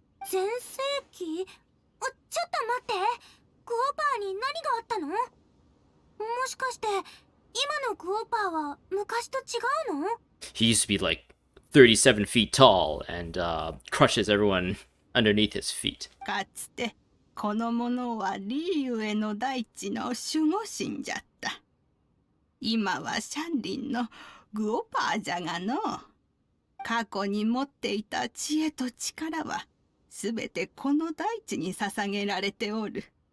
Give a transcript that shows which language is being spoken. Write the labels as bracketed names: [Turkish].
[Japanese] 全盛期？ちょっと待って、グオパーに何があったの？もしかして今のグオパーは昔と違うの？ [English] He used to be like 37 feet tall and crushes everyone underneath his feet. [Japanese] かつてこの者はリーユへの大地の守護神じゃった。今はシャンリンのグオパーじゃがの。過去に持っていた知恵と力はすべてこの大地に捧げられておる。